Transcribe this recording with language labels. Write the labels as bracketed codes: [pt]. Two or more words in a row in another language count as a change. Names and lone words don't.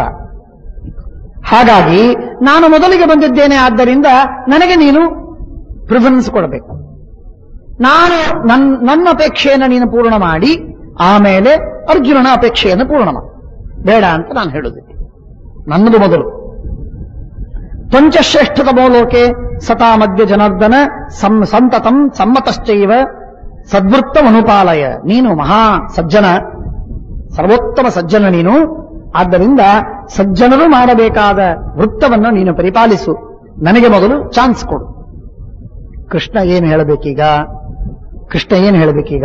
[kn] ಹಾಗಾಗಿ ನಾನು ಮೊದಲಿಗೆ ಬಂದಿದ್ದೇನೆ, ಆದ್ದರಿಂದ ನನಗೆ ನೀನು ಪ್ರಿಫರೆನ್ಸ್ ಕೊಡಬೇಕು. ನಾನು ನನ್ನ ಅಪೇಕ್ಷೆಯನ್ನು ನೀನು ಪೂರ್ಣ ಮಾಡಿ ಆಮೇಲೆ ಅರ್ಜುನನ ಅಪೇಕ್ಷೆಯನ್ನು ಪೂರ್ಣ ಮಾಡಿ, ಬೇಡ ಅಂತ ನಾನು ಹೇಳುವುದಿಲ್ಲ. ನನ್ನದು ಮೊದಲು. [sa] ತ್ವಂಚಶ್ರೇಷ್ಠತಮೋ ಲೋಕೆ ಸತಾ ಮಧ್ಯ ಜನಾರ್ದನ ಸಂತತಂ ಸಮ್ಮತಶ್ಚೈವ ಸದ್ವೃತ್ತಮನುಪಾಲಯ. [kn] ನೀನು ಮಹಾ ಸಜ್ಜನ, ಸರ್ವೋತ್ತಮ ಸಜ್ಜನ ನೀನು. ಆದ್ದರಿಂದ ಸಜ್ಜನರು ಮಾಡಬೇಕಾದ ವೃತ್ತವನ್ನು ನೀನು ಪರಿಪಾಲಿಸು, ನನಗೆ ಮೊದಲು ಚಾನ್ಸ್ ಕೊಡು. ಕೃಷ್ಣ ಏನು ಹೇಳಬೇಕೀಗ?